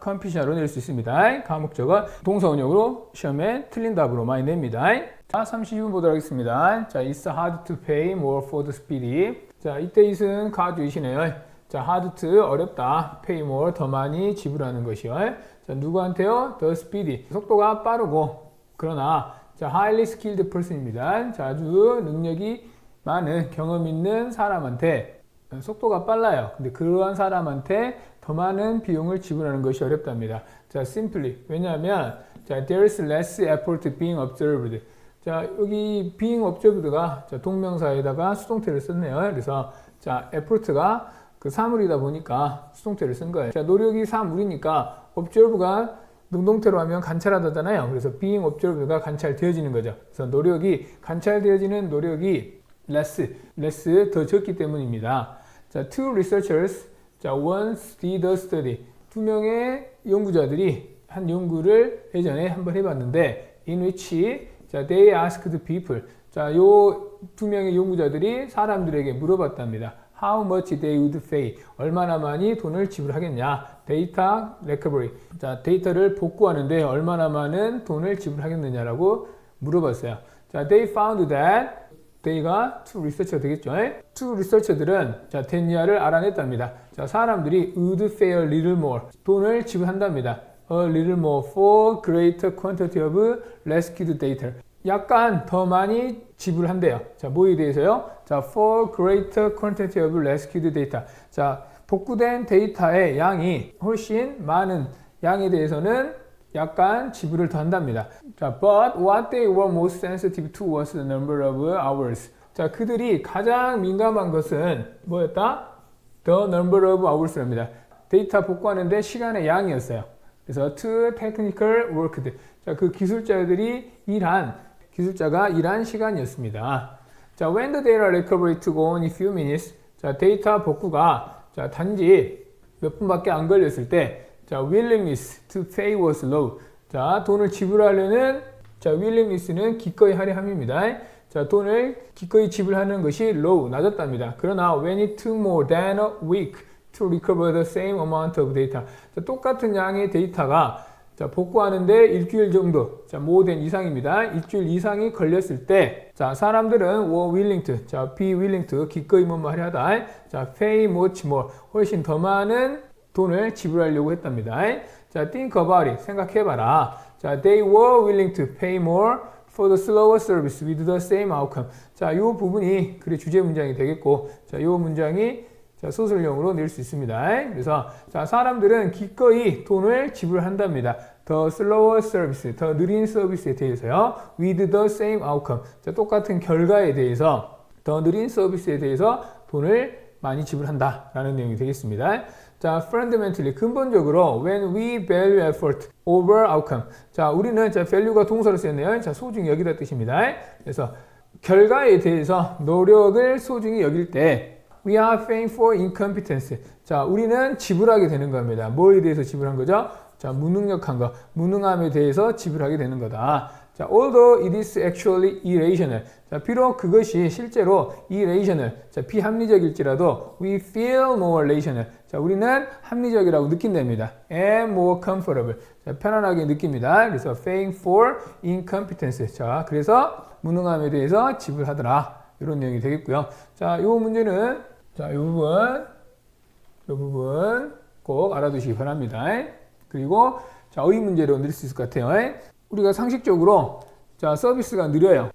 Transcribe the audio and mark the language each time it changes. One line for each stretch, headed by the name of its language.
Korean: compete냐로 낼 수 있습니다. 가목적어 동사원형으로 시험에 틀린 답으로 많이 냅니다. 자, 32분 보도록 하겠습니다.
English: 자, it's hard to pay more for the speedy.
Korean: 자, 이때 it은 가주이시네요. 자, hard to 어렵다.
English: pay more
Korean: 더 많이 지불하는 것이요. 자, 누구한테요?
English: the speedy
Korean: 속도가 빠르고 그러나
English: 자, highly skilled person입니다.
Korean: 자, 아주 능력이 많은 경험 있는 사람한테 속도가 빨라요. 근데 그러한 사람한테 더 많은 비용을 지불하는 것이 어렵답니다.
English: 자, simply
Korean: 왜냐하면
English: 자, there's less effort being observed.
Korean: 자, 여기 being observed가 자, 동명사에다가 수동태를 썼네요. 그래서 자, effort가 그 사물이다 보니까 수동태를 쓴 거예요. 자, 노력이 사물이니까 observe가 능동태로 하면 관찰하다잖아요. 그래서 being observed가 관찰되어지는 거죠. 그래서 관찰되어지는 노력이 less 더 적기 때문입니다.
English: 자, two researchers 자, once did a study.
Korean: 두 명의 연구자들이 한 연구를 예전에 한번 해봤는데
English: in which 자, they asked people.
Korean: 자, 요 두 명의 연구자들이 사람들에게 물어봤답니다.
English: How much they would pay.
Korean: 얼마나 많이 돈을 지불하겠냐. 데이터 recovery. 자, 데이터를 복구하는데 얼마나 많은 돈을 지불하겠느냐라고 물어봤어요.
English: 자, they found that they가 two researcher 되겠죠.
Korean: two researcher들은 자, 됐냐를 알아냈답니다.
English: 자,
Korean: 사람들이
English: would pay a little more.
Korean: 돈을 지불한답니다.
English: A little more for greater quantity of rescued data.
Korean: 약간 더 많이 지불한대요.
English: 자,
Korean: 뭐에 대해서요?
English: 자, for greater quantity of rescued data.
Korean: 자, 복구된 데이터의 양이 훨씬 많은 양에 대해서는 약간 지불을 더 한답니다.
English: 자, but what they were most sensitive to was the number of hours.
Korean: 자, 그들이 가장 민감한 것은 뭐였다?
English: The number of hours랍니다.
Korean: 데이터 복구하는데 시간의 양이었어요. 그래서
English: to technical worked.
Korean: 자, 그 기술자들이 일한 기술자가 일한 시간이었습니다.
English: 자, when the data recovery took only a few minutes.
Korean: 자, 데이터 복구가 자, 단지 몇 분밖에 안 걸렸을 때 자,
English: willingness to pay was low.
Korean: 자, 돈을 지불하려는 자, willingness는 기꺼이 하려 함입니다. 자, 돈을 기꺼이 지불하는 것이 low, 낮았답니다. 그러나
English: when it took more than a week to recover the same amount of data.
Korean: 자, 똑같은 양의 데이터가 자, 복구하는데 일주일 정도, 자, more than 이상입니다. 일주일 이상이 걸렸을 때, 자, 사람들은
English: were willing to,
Korean: 자,
English: be willing to,
Korean: 기꺼이 뭐뭐 하려 하다. 자,
English: pay much more,
Korean: 훨씬 더 많은 돈을 지불하려고 했답니다.
English: 자, think about it,
Korean: 생각해봐라.
English: 자, they were willing to pay more for the slower service with the same outcome.
Korean: 자, 이 부분이 그래 주제 문장이 되겠고, 자, 이 문장이 자, 소설용으로 낼 수 있습니다. 그래서 자, 사람들은 기꺼이 돈을 지불한답니다.
English: The slower service,
Korean: 더 느린 서비스에 대해서요.
English: With the same outcome,
Korean: 자, 똑같은 결과에 대해서 더 느린 서비스에 대해서 돈을 많이 지불한다 라는 내용이 되겠습니다.
English: 자, fundamentally,
Korean: 근본적으로
English: when we value effort over outcome.
Korean: 자, 우리는 자, value가 동사로 쓰였네요. 자, 소중히 여기다 뜻입니다. 그래서 결과에 대해서 노력을 소중히 여길 때
English: we are paying for incompetence.
Korean: 자, 우리는 지불하게 되는 겁니다. 뭐에 대해서 지불한 거죠? 자, 무능력한 거, 무능함에 대해서 지불하게 되는 거다.
English: 자, although it is actually irrational.
Korean: 자, 비록 그것이 실제로 irrational, 자, 비합리적일지라도
English: we feel more rational.
Korean: 자, 우리는 합리적이라고 느낀답니다.
English: and more comfortable.
Korean: 자, 편안하게 느낍니다. 그래서
English: paying for incompetence.
Korean: 자, 그래서 무능함에 대해서 지불하더라. 이런 내용이 되겠고요. 자, 이 문제는 자, 이 부분 꼭 알아두시기 바랍니다. 그리고 자, 어휘 문제로 낼 수 있을 것 같아요. 우리가 상식적으로 자, 서비스가 느려요.